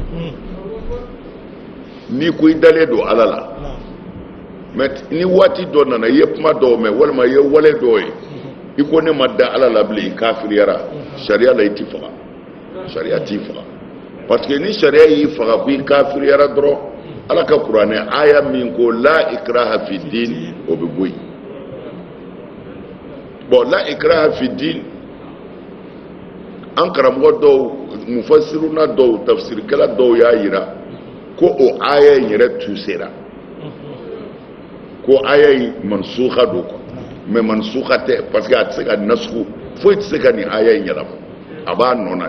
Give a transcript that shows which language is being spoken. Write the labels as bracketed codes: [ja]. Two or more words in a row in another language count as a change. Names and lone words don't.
[bm] ni ko i dalen don ala la mais ni waati dɔ nana i ye kuma dɔw mɛn walima i ye wale dɔw ye i ko ne ma da ala la bilen i kafiriyara sariya la i ti faga sariya t'i faga [fr] parce que [bm] ni sariya y'i faga ko i kafiriyara dɔrɔn ala ka kuranɛ aya min ko [ar] لا إكراه في الدين [bm] o bɛ bɔ yen bon [ar] لا إكراه في الدين [bm] an karamɔgɔ dɔw mufassiruna dɔw tafsirikɛla dɔw y'a jira ko o aya in yɛrɛ tusera ko aya in mansuha don [fr] quoi mais [bm] mansuha tɛ [fr] parce que [bm] a tɛ se ka nasuku foyi tɛ se ka nin aya in yɛlɛma a b'a nɔ na